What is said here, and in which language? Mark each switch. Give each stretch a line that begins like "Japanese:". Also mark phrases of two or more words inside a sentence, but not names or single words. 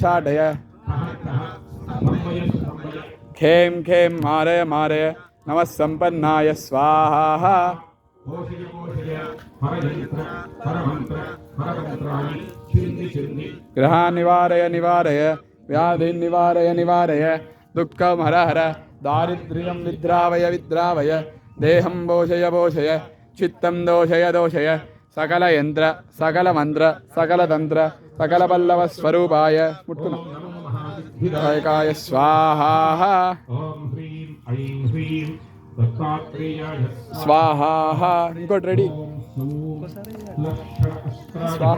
Sanskrit: खें मारय नमः सम्पन्नाय स्वाहा ग्रहान् निवारय व्याधीन् निवारय दुःखं हर दारिद्र्यं विद्रावय देहं पोषय చిత్తం దోషయ దోషయ సకల యంత్ర సకల మంత్ర సకల తంత్ర సకల పల్లవ స్వరూపాయ ముట్టుకున్నా విధాయకాయ స్వాహ ఓం హ్రీం ఐం హ్రీం దత్తాత్రేయాయ
Telugu: స్వాహ. ఇంకోటి రెడీ. స్వాహ.